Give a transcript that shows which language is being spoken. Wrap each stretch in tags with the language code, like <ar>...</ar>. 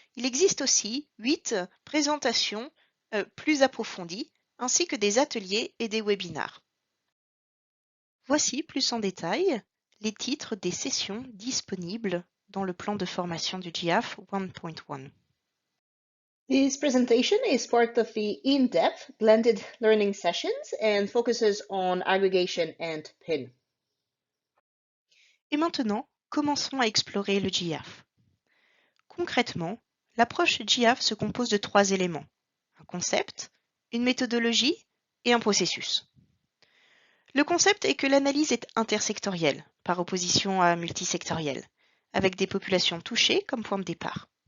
<fr>Il existe aussi 8 présentations plus approfondies, ainsi que des ateliers et des webinars. Voici plus en détail les titres des sessions disponibles dans le plan de formation du GIAF 1.1.</fr> <en>This presentation is part of the in-depth blended learning sessions and focuses on aggregation and PIN.</en> <fr>Et maintenant, commençons à explorer le GIAF. Concrètement, l'approche GIAF se compose de 3 éléments: un concept, une méthodologie et un processus. Le concept est que l'analyse est intersectorielle, par opposition à multisectorielle, avec des populations touchées comme point de départ.</fr>